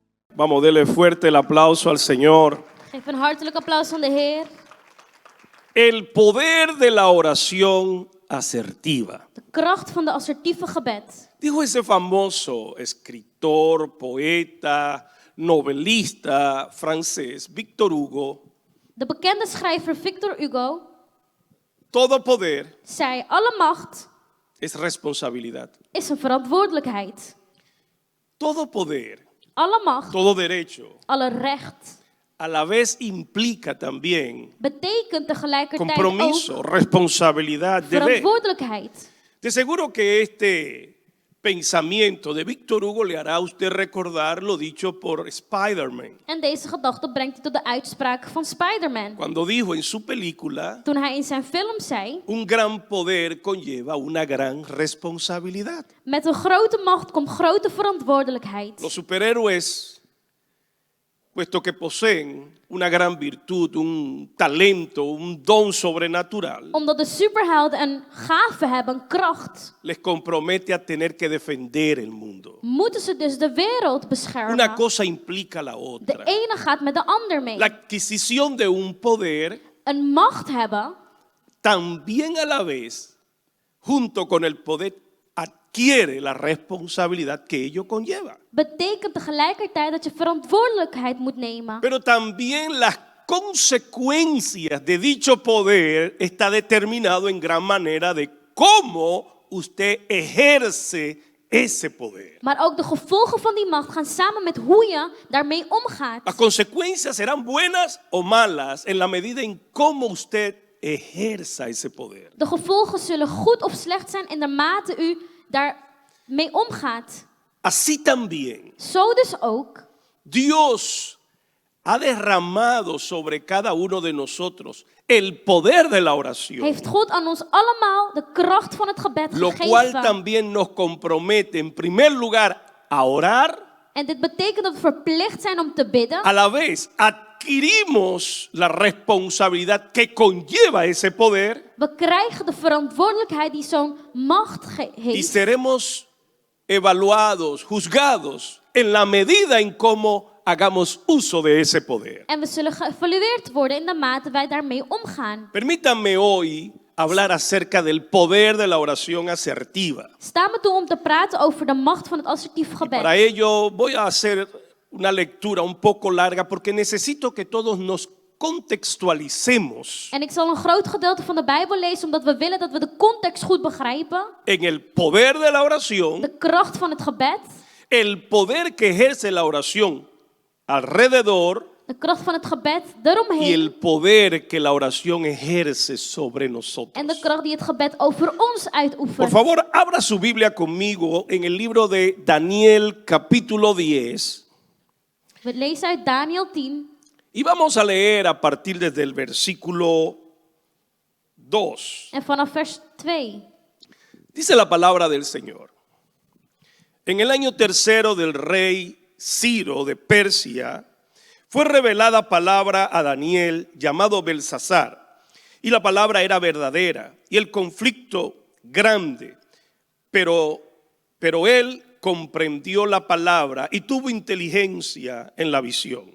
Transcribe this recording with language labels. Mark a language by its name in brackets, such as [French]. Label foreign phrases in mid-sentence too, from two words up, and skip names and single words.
[Spanish] Vamos, dele fuerte el aplauso al Señor. [Dutch] Geef een hartelijk applaus aan de Heer. [Spanish] El poder de la oración asertiva. [Dutch] De kracht van de assertieve gebed. [Spanish] Dijo ese famoso escritor, poeta, novelista francés, Victor Hugo. [Dutch] De bekende schrijver Victor Hugo [Spanish] Todo poder [Dutch] zei: alle macht [Spanish] es responsabilidad. [Dutch] is een verantwoordelijkheid. [Spanish] Todo poder, [Dutch] Alle macht, [Spanish] todo derecho, [Dutch] alle recht [Spanish] a la vez implica también [Dutch] betekent tegelijkertijd [Spanish] compromiso, [Dutch] ook [Spanish] responsabilidad, deber. [Dutch] verantwoordelijkheid. [Spanish] De seguro que este pensamiento de Victor Hugo le hará a usted recordar lo dicho por Spider-Man, [Dutch] En deze gedachte brengt hij tot de uitspraak van Spider-Man. [Spanish] cuando dijo en su película: [Dutch] Toen hij in zijn film zei: [Spanish] un gran poder conlleva una gran responsabilidad. [Dutch] met een grote macht komt grote verantwoordelijkheid. [Spanish] Los superhéroes, puesto que poseen una gran virtud, un talento, un don sobrenatural, [Dutch] Omdat de superhelden een gave hebben, een kracht, [Spanish] les compromete a tener que defender el mundo. [Dutch] moeten ze dus de wereld [Spanish] Una [Dutch] beschermen. [Spanish] cosa implica la [Dutch] De [Spanish] otra. [Dutch] ene gaat met de ander mee. [Spanish] La adquisición de un poder [Dutch] Een macht hebben, [Spanish] también a la vez, junto con el poder, adquiere la responsabilidad que ello conlleva. [Dutch] betekent tegelijkertijd dat je verantwoordelijkheid moet nemen. [Spanish] Pero también las consecuencias de dicho poder está determinado en gran manera de cómo usted ejerce ese poder. [Dutch] Maar ook de gevolgen van die macht gaan samen met hoe je daarmee [Spanish] Las [Dutch] omgaat. [Spanish] consecuencias serán buenas o malas en la medida en cómo usted ejerza ese poder. [Dutch] De gevolgen zullen goed of slecht zijn in de mate u daarmee omgaat. [Spanish] Así también, [Dutch] Zo dus ook [Spanish] Dios ha derramado sobre cada uno de nosotros el poder de la oración, [Dutch] heeft God aan ons allemaal de kracht van het gebed [Spanish] lo cual [Dutch] gegeven. [Spanish] también nos compromete en primer lugar a orar. [Dutch] En dit betekent dat we verplicht zijn om te bidden. [Spanish] A la vez adquirimos la responsabilidad que conlleva ese poder [Dutch] We krijgen de verantwoordelijkheid die zo'n macht [Spanish] y [Dutch] heeft. [Spanish] seremos evaluados, juzgados en la medida en cómo hagamos uso de ese poder. [Dutch] En we zullen geëvalueerd worden in de mate wij daarmee omgaan. [Spanish] Permítanme hoy hablar acerca del poder de la oración asertiva. [Dutch] Sta me toe om te praten over de macht van het assertief [Spanish] Para [Dutch] gebed. [Spanish] ello voy a hacer una lectura un poco larga porque necesito que todos nos contextualicemos [Dutch] En ik zal een groot gedeelte van de Bijbel lezen omdat we willen dat we de context goed begrijpen. [Spanish] en el poder de la oración, [Dutch] De kracht van het gebed. [Spanish] el poder que ejerce la oración alrededor [Dutch] De kracht van het gebed [Spanish] y [Dutch] eromheen. [Spanish] el poder que la oración ejerce sobre [Dutch] En de [Spanish] nosotros. [Dutch] kracht die het gebed over ons [Spanish] Por [Dutch] uitoefent. [Spanish] favor, abra su Biblia conmigo en el libro de Daniel capítulo 10 [Dutch] We lezen uit Daniel 10. [Spanish] y vamos a leer a partir desde el versículo 2. [Dutch] En vanaf vers 2. [Spanish] Dice la palabra del Señor: en el año tercero del rey Ciro de Persia, fue revelada palabra a Daniel llamado Belsasar, y la palabra era verdadera, y el conflicto grande, pero él comprendió la palabra y tuvo inteligencia en la visión.